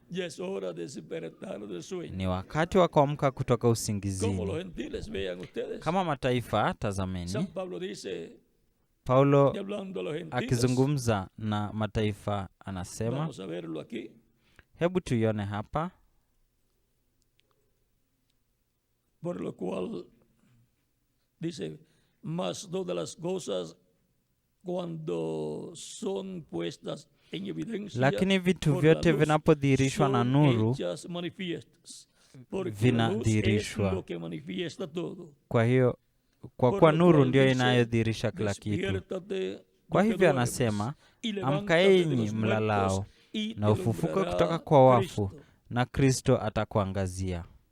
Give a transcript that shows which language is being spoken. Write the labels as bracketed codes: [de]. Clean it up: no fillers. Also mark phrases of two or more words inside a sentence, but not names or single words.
[sw] Ni wakati wa kuamka kutoka usingizini. Kama mataifa, tazameni, Paulo akizungumza na mataifa anasema, hebu tuione hapa, [es] por lo cual dice, mas todas las cosas cuando son puestas en evidencia, [sw] lakini vitu vyote vinapodhihirishwa na nuru vinadhihirishwa. Kwa hiyo, kwa kuwa nuru ndio inayodhihirisha kila kitu. Kwa hivyo anasema, amkaeni mlalao, na ufufuke kutoka kwa wafu, na Kristo atakuangazia.